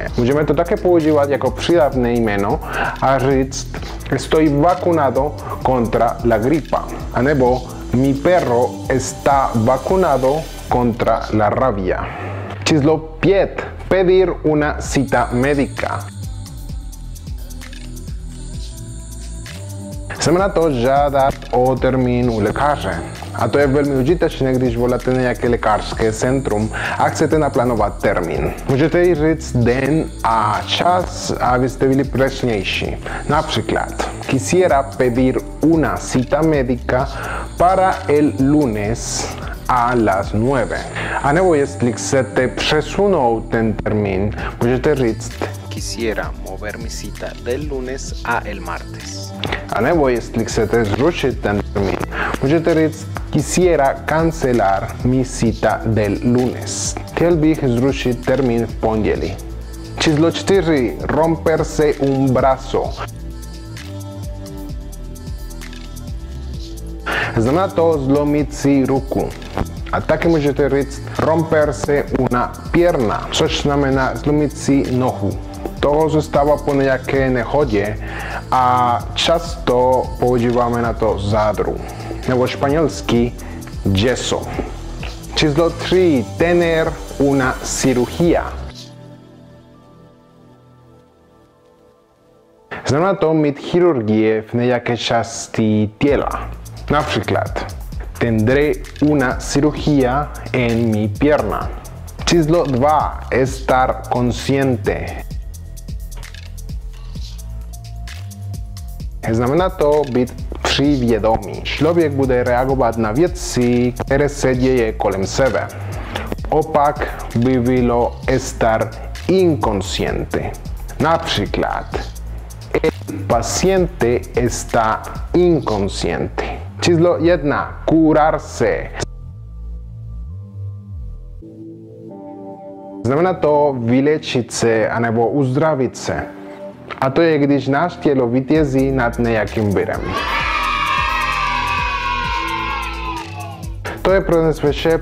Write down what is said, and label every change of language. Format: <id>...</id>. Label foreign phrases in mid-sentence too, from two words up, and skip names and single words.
<cs>Můžeme to také používat jako přídavné jméno a říct</cs> <es>estoy vacunado contra la gripa.</es> <cs>A nebo</cs> <es>mi perro está vacunado contra la rabia. Číslo 5. Pedir una cita médica.</es> <cs>Znamená to žádat o termín u lékaře. A to je velmi užitečné, když voláte na nějaké lékařské centrum a chcete naplánovat termín. Můžete jí říct den a čas, abyste byli přesnější. Například,</cs> <es>quisiera pedir una cita médica para el lunes a las 9.</es> <cs>A nebo jestli chcete přesunout ten termín, můžete říct</cs> <es>Quisiera mover mi cita del lunes a el martes.</es> <cs>A nebo jestli chcete zrušit ten termín, můžete říct</cs> <es>quisiera cancelar mi cita del lunes.</es> <cs>Chtěl bych zrušit termín v pondělí. Číslo 4.</cs> <es>Romperse un brazo.</es> <cs>Znamená to zlomit si ruku. A taky můžete říct</cs> <es>romperse una pierna,</es> <cs>což znamená zlomit si nohu. To se stává po nějaké nehodě a často používáme na to zádru, nebo španělsky yeso. Číslo 3.</cs> <es>Tener una cirugía.</es> <cs>Znamená to mít chirurgie v nějaké části těla. Například,</cs> <es>tendré una cirugía en mi pierna. Číslo 2. Estar consciente.</es> <cs>Znamená to být přivědomý. Člověk bude reagovat na věci, které se děje kolem sebe. Opak by bylo</cs> <es>estar inconsciente. Například, el paciente está inconsciente.</es> <cs>Číslo 1. Curarse. Znamená to vylečit se anebo uzdravit se. A to je, když náš tělo vítězí nad nějakým virem. To je pro dnes vše.</cs>